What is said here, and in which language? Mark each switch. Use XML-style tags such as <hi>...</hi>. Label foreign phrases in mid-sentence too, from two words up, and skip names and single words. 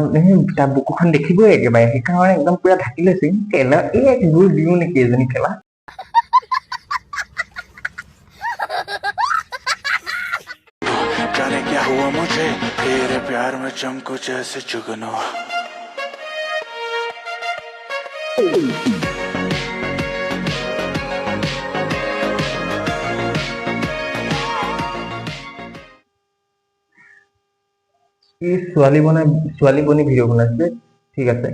<as>তাৰ বুকুখন দেখিবই একেবাৰে, সেইকাৰণে একদম পুৰা ঢাকি লৈছে। কেলা এক গুৰ দিও নেকি এজনী কেলা?</as> <hi>जाने क्या हुआ मुझे तेरे प्यार में चमको जैसे जुगनू।</hi> <as>ছোৱালী বনি ভিডিঅ' বনাইছে, ঠিক আছে।</as>